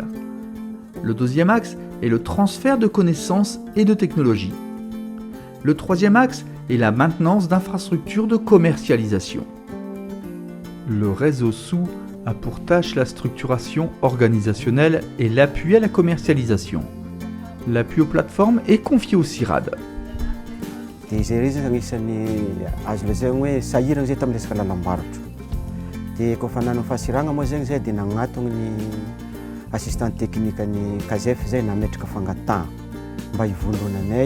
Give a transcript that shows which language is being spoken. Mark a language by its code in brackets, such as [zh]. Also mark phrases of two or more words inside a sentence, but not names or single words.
[fr] Le deuxième axe est le transfert de connaissances et de technologies. Le troisième axe et la maintenance d'infrastructures de commercialisation. Le réseau SOU a pour tâche la structuration organisationnelle et l'appui à la commercialisation. L'appui aux plateformes est confié au CIRAD. [mg] Dia izay izy agnisan'ny azo lazaigny hoe sahirana zay tamin'ny resaka lalam-barotra. Dia kôfa nanao fasiragna moa zegny zay dia nagnatony ny [fr] assistant technique [mg] ny CASEF zay nametraka fangatahana mba hivondronanay.